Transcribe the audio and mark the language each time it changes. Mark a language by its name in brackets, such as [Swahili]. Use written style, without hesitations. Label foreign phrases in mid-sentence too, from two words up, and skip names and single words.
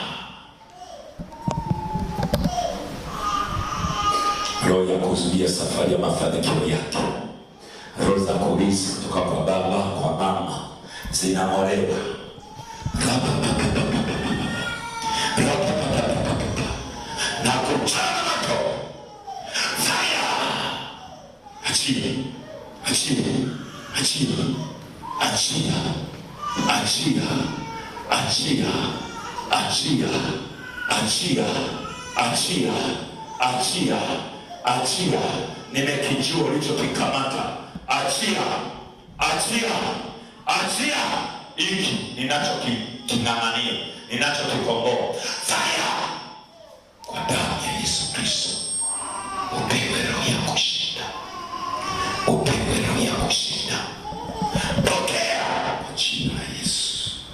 [Swahili] Roho ya kuzuia safari ya mafanikio yake, roho za kulizi kutoka kwa baba kwa mama zinamolewa na kuchana moto. Fire! Achia, achia, achia, achia, achia, achia, achia, achia, achia, achia, achia. Nimekijua ulichokikamata. Achia, achia, achia. Hiki ninachoking'ang'ania, ninachokikomboa. Fire! Kwa damu ya Yesu Kristo upewe roho ya kushinda, upewe roho ya kushinda. Pokea kwa jina la Yesu.